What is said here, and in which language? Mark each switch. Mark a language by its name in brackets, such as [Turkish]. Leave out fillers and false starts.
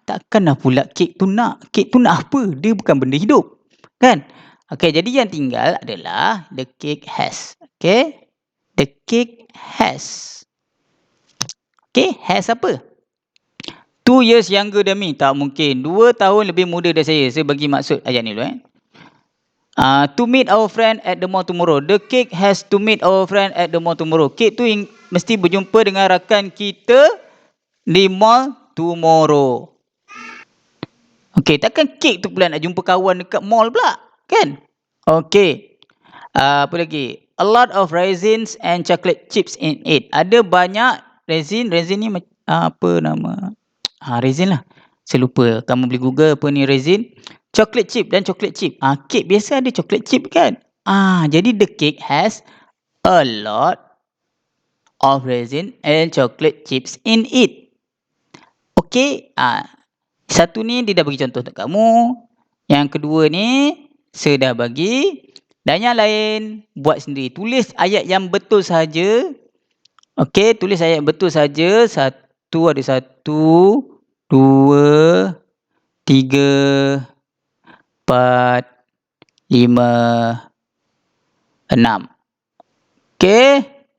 [Malay] Takkanlah pula cake tu nak. Cake tu nak apa? Dia bukan benda hidup. Kan? Okay, jadi yang tinggal adalah [English] the cake has. Okay? The cake has. Okay, has apa? 2 years younger than me. [Malay] Tak mungkin. 2 tahun lebih muda dari saya. Saya bagi maksud ayat ni dulu. [English] To meet our friend at the mall tomorrow. The cake has to meet our friend at the mall tomorrow. [Malay] Cake tu mesti berjumpa dengan rakan kita di mall tomorrow. Okay, takkan cake tu pula nak jumpa kawan dekat mall pula. Kan? Okay. Apa lagi? [English] A lot of raisins and chocolate chips in it. [Malay] Ada banyak resin. Resin ni apa nama? Resin lah. Saya lupa. Kamu boleh Google apa ni resin. Chocolate chip dan chocolate chip. Cake biasa ada chocolate chip kan? [English] Jadi the cake has a lot of resin and chocolate chips in it. Okay. [Malay] Satu ni dia dah bagi contoh untuk kamu. Yang kedua ni saya dah bagi. Dan yang lain buat sendiri. Tulis ayat yang betul saja. Okay, tulis ayat yang betul saja. 1 ada 1, 2, 3, 4, 5, 6. Okay.